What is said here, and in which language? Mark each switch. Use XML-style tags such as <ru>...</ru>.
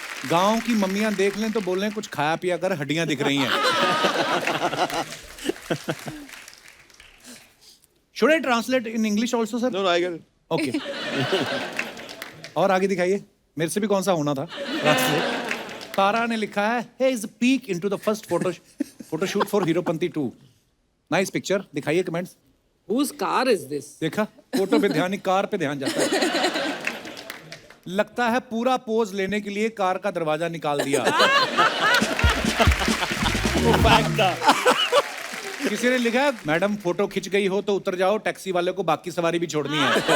<hi>गांव की मम्मियां देख लें तो बोलें कुछ खाया पिया कर, हड्डियां दिख रही हैं।</hi> <en>Should I translate in English also, sir? No, I get it.</en> <hi>Okay. और आगे दिखाइए, मेरे से भी कौन सा होना था।</hi> <en>तारा ने लिखा है, "Hey is a peek into the first photo shoot for Heropanti 2."</en> <hi>Nice picture. दिखाइए comments.</hi> <en>Whose car is this?</en> <hi>देखा, फोटो पे ध्यान नहीं, कार पे ध्यान जाता है। लगता है पूरा पोज लेने के लिए कार का दरवाजा निकाल दिया। किसी ने लिखा, मैडम फोटो खिंच गई हो तो उतर जाओ, टैक्सी वाले को बाकी सवारी भी छोड़नी है।</hi>